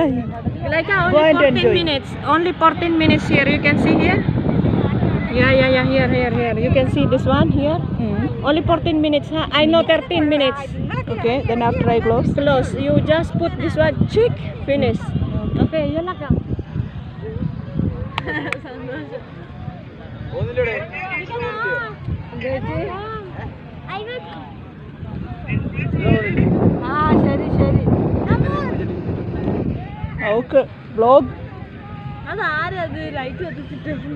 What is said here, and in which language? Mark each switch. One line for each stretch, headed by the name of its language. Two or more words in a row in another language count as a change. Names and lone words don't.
English: Like Go only and 14 enjoy. minutes. Only 14 minutes here. You can see here. Yeah. Here. You can see this one here. Only 14 minutes, I know 13 minutes. Okay, then after I close. Close. You just put this one, chick, finish.
Filipino: Okay, yun lang.
Malayalam: ശരി.
English: Okay, vlog.
Malayalam: അതാരത് ലൈറ്റ് കത്തിച്ചിട്ട്